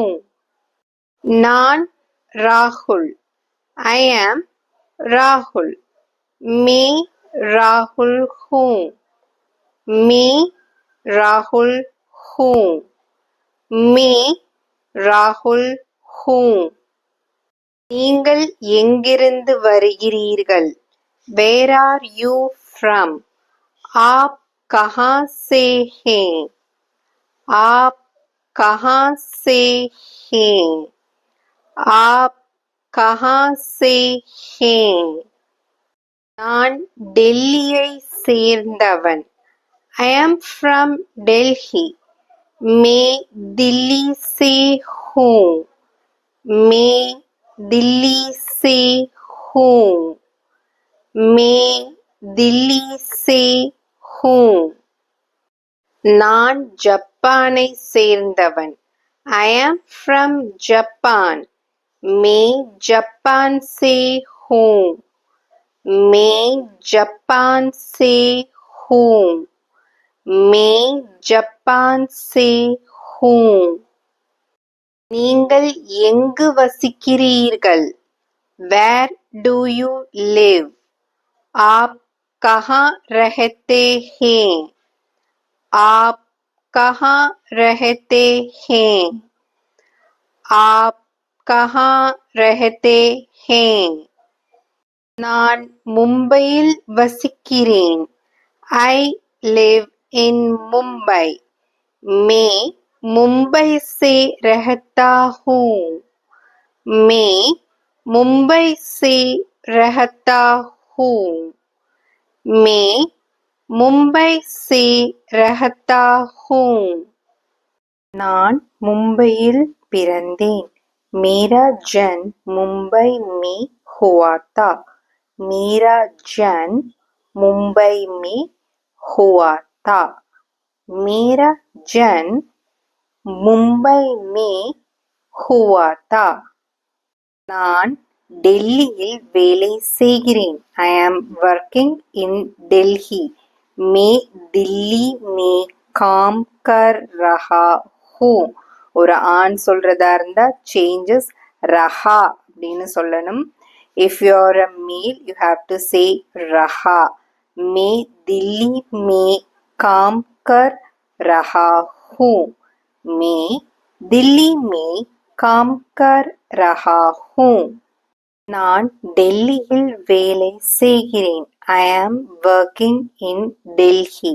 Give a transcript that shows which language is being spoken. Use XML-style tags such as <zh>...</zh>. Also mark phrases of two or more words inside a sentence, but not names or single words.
<ta>நான் राहुल.</ta> <en>I am राहुल.</en> <hi>मैं राहुल हूँ. मैं राहुल हूँ. मैं राहुल हूँ.</hi> <ta>நீங்கள் எங்கிருந்து வருகிறீர்கள்?</ta> <en>Where are you from?</en> <hi>आप कहाँ से हैं? आप कहाँ से हैं? आप कहाँ से हैं?</hi> <ta>நான் டெல்லியை சேர்ந்தவன்.</ta> <en>I am from Delhi.</en> <hi>मैं दिल्ली से हूँ. मैं दिल्ली से हूँ. मैं दिल्ली से हूँ.</hi> <ta>நான் ஜப்பானை சேர்ந்தவன்.</ta> <en>I am from Japan.</en> <hi>मैं जापान से हूँ. मैं जापान से हूँ. मैं जापान से हूँ.</hi> <ta>நீங்கள் எங்கு வசிக்கிறீர்கள்?</ta> <en>Where do you live?</en> <hi>आप कहाँ रहते हैं? आप कहाँ रहते हैं? आप कहाँ रहते हैं</hi> <ta>நான் மும்பையில் வசிக்கிறேன்</ta> <en>I live in Mumbai</en> <hi>मैं मुंबई से रहता हूँ मैं मुंबई से रहता हूँ मैं मुंबई से रहता हूँ</hi> <ta>நான் மும்பையில் பிறந்தேன்</ta> <hi>मेरा जन्म मुंबई में हुआ था मेरा जन्म मुंबई में हुआ था मेरा जन्म मुंबई में हुआ था</hi> <ta>நான் டெல்லியில் வேலை செய்கிறேன்</ta> <en>I am working in Delhi</en> <hi>मैं दिल्ली में काम कर रहा हूँ</hi> <ta>ஒரு ஆண் சொல்றதா இருந்தா சேஞ்சஸ் ரஹா அப்படின்னு சொல்லணும்</ta> <en>if you are a male you have to say रहा</en> <hi>मैं दिल्ली में काम कर रहा हूँ मैं दिल्ली में काम कर रहा हूँ</hi> <ta>நான் டெல்லியில் வேலை செய்கிறேன்</ta> <en>I am working in Delhi</en>